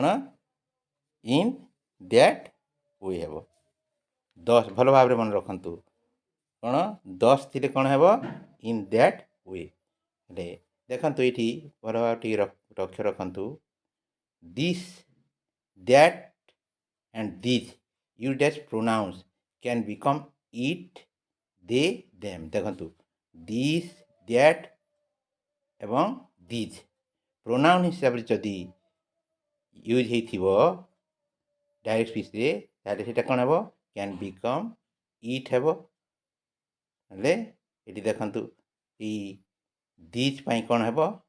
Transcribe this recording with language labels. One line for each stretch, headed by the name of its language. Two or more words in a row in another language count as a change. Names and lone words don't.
English: in that way ହେବ।
Odia: 10 ଭଲ ଭାବରେ ମନେ ରଖନ୍ତୁ। କ'ଣ? 10 ଥିଲେ କ'ଣ ହେବ?
English: in that way.
Odia: ହେଲେ ଦେଖନ୍ତୁ ଏଇଠି ଭଲ ଭାବରେ ଟିକେ ଲକ୍ଷ୍ୟ ରଖନ୍ତୁ।
English: this, that and these used pronouns can become it, they, them।
Odia: ଦେଖନ୍ତୁ
English: this, that
Odia: ଏବଂ
English: these pronoun
Odia: ହିସାବରେ ଯଦି ୟୁଜ୍ ହେଇଥିବ
English: direct speech,
Odia: ତାହେଲେ ସେଇଟା କ'ଣ ହେବ?
English: can become it
Odia: ହେବ। ହେଲେ ଏଠି ଦେଖନ୍ତୁ ଏଇ ଦିଜ୍ ପାଇଁ କ'ଣ ହେବ?